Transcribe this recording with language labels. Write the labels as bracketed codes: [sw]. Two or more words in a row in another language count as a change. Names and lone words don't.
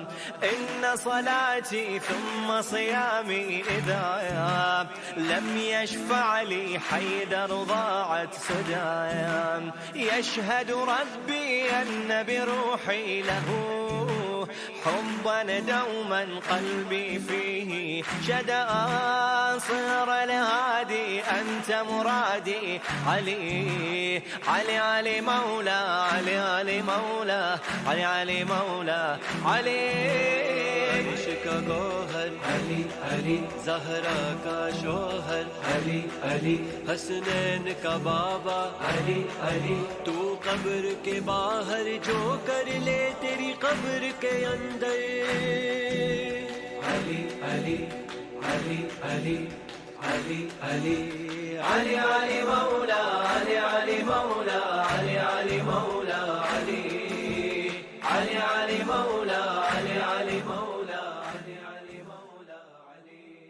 [ar] إن صلاتي ثم صيامي إذا لم يشفع لي حيدر ضاعت سدايا. يشهد ربي أن بروحي له حبا دوما قلبي فيه شدا. صر الهادي أنت مرادي علي علي علي مولا علي علي مولا علي علي مولا علي. [ur] عرش کا گوہر علی علی زہرا کا شوہر علی علی حسنین کا بابا علی علی. تو قبر کے باہر جو کر لے تیری قبر کے اندر. علی علی علی علی علی علی علی علی مولا علی علی مولا علی علی مولا علی علی علی مولا علی علی مولا علی علی مولا علی